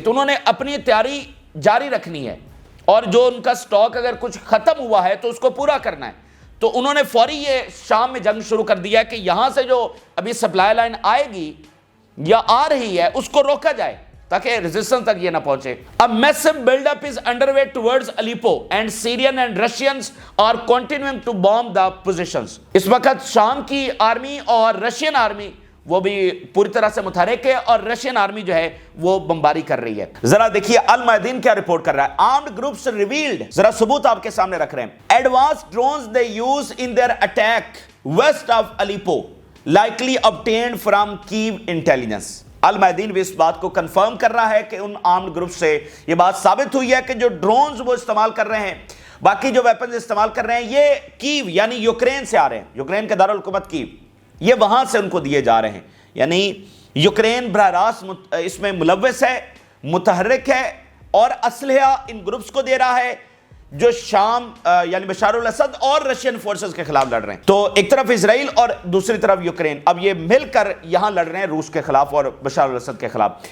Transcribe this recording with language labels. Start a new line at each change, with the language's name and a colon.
Urdu: تو انہوں نے اپنی تیاری جاری رکھنی ہے، اور جو ان کا سٹاک اگر کچھ ختم ہوا ہے تو اس کو پورا کرنا ہے. تو انہوں نے فوری یہ شام میں جنگ شروع کر دیا کہ یہاں سے جو ابھی سپلائی لائن آئے گی یا آ رہی ہے اس کو روکا جائے تاکہ ریزسٹنس تک یہ نہ پہنچے.
English: A massive build-up is underway towards Aleppo and Syrian and Russians are continuing to bomb the positions.
Urdu: اس وقت شام کی آرمی اور رشین آرمی وہ بھی پوری طرح سے متحرک ہے، اور رشین آرمی جو ہے وہ بمباری کر رہی ہے. ذرا دیکھیے المیادین کیا رپورٹ کر رہا ہے.
English: Armed groups revealed،
Urdu: ذرا ثبوت آپ کے سامنے رکھ رہے ہیں.
English: Advanced drones they use in their attack west of Aleppo likely obtained from Kyiv intelligence.
Urdu: المیادین بھی اس بات کو کنفرم کر رہا ہے کہ ان آرمڈ گروپ سے یہ بات ثابت ہوئی ہے کہ جو ڈرونز وہ استعمال کر رہے ہیں، باقی جو ویپنز استعمال کر رہے ہیں، یہ کیو یعنی یوکرین سے آ رہے ہیں. یوکرین کا دارالحکومت کیو، یہ وہاں سے ان کو دیے جا رہے ہیں. یعنی یوکرین براہ راست اس میں ملوث ہے، متحرک ہے، اور اسلحہ ان گروپس کو دے رہا ہے جو شام یعنی بشار الاسد اور رشین فورسز کے خلاف لڑ رہے ہیں. تو ایک طرف اسرائیل اور دوسری طرف یوکرین، اب یہ مل کر یہاں لڑ رہے ہیں روس کے خلاف اور بشار الاسد کے خلاف.